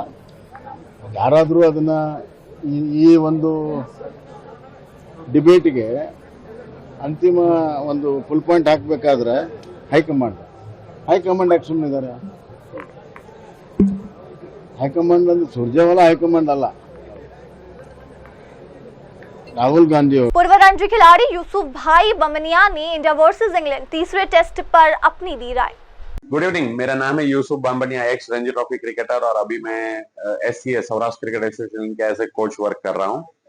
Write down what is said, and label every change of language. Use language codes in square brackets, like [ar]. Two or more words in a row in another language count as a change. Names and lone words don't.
[kn] ಯಾರಾದರೂ ಅದನ್ನ ಈ ಒಂದು ಡಿಬೇಟ್ಗೆ ಅಂತಿಮ ಒಂದು ಫುಲ್ ಪಾಯಿಂಟ್ ಹಾಕಬೇಕಾದ್ರೆ ಹೈಕಮಾಂಡ್ ಹೈಕಮಾಂಡ್ ಯಾಕೆ ಸುಮ್ಮನಿದ್ದಾರೆ? ಹೈಕಮಾಂಡ್ ಅಂದ್ರೆ ಸುರ್ಜೇವಾಲಾ ಹೈಕಮಾಂಡ್ ಅಲ್ಲ, [hi] राहुल गांधी। पूर्व रणजी खिलाड़ी यूसुफ भाई बमनिया ने इंडिया वर्सेस इंग्लैंड तीसरे टेस्ट पर अपनी दी राय। [en] good evening, [hi] मेरा नाम है यूसुफ बामबनिया, [en] ex Ranji Trophy cricketer, [hi] और अभी मैं SCA सौराष्ट्र क्रिकेट एसोसिएशन के [en] as a coach work [hi] कर रहा हूँ।